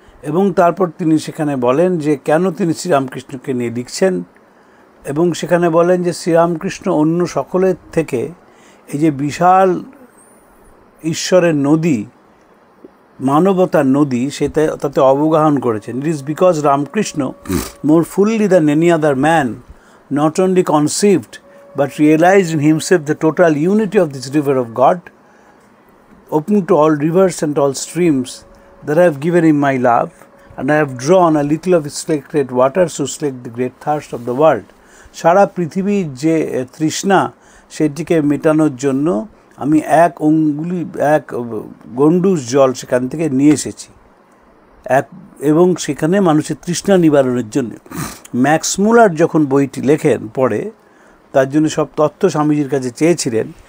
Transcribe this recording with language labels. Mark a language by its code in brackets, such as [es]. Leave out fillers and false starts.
[bn] এবং তারপর তিনি সেখানে বলেন যে কেন তিনি শ্রীরামকৃষ্ণকে নিয়ে লিখছেন, এবং সেখানে বলেন যে শ্রীরামকৃষ্ণ অন্য সকলের থেকে এই যে বিশাল ঈশ্বরের নদী, মানবতার নদী, তাতে অবগাহন করেছেন। [en] It is because Ramakrishna more fully than any other man not only conceived but realized in himself the total unity of this river of God, open to all rivers and all streams, that I have given him my love, and I have drawn a little of his sacred water to slake the great thirst of the world. [bn] সারা পৃথিবীর যে তৃষ্ণা সেটিকে মেটানোর জন্য আমি এক গণ্ডূষ জল সেখান থেকে নিয়ে এসেছি, এবং সেখানে মানুষের তৃষ্ণা নিবারণের জন্য। ম্যাক্সমূলার যখন বইটি লেখেন পরে, তার জন্য সব তথ্য স্বামীজির কাছে চেয়েছিলেন।